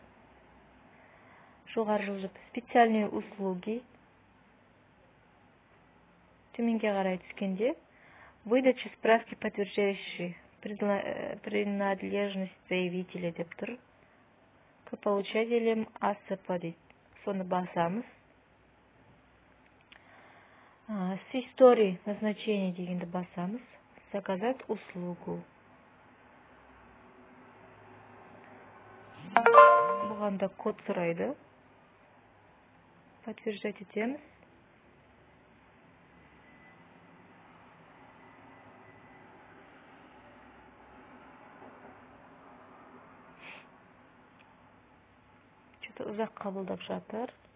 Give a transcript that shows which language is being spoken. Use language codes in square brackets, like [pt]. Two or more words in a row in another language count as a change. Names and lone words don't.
[kk] Жоғары жылжып [ru] специальные услуги. [kk] Төменге қарай түскенде [ru] выдача справки, подтверждающей принадлежность заявителя [kk] деп тұр. [ru] К получателям АСП дейді. [kk] Соны басамыз. [ru] С историей назначения [kk] дегенді басамыз. [ru] Заказать услугу. [kk] Бұғанда код сұрайды. Подтверждать етеміз. Что-то ұзақ қабылдап жатыр.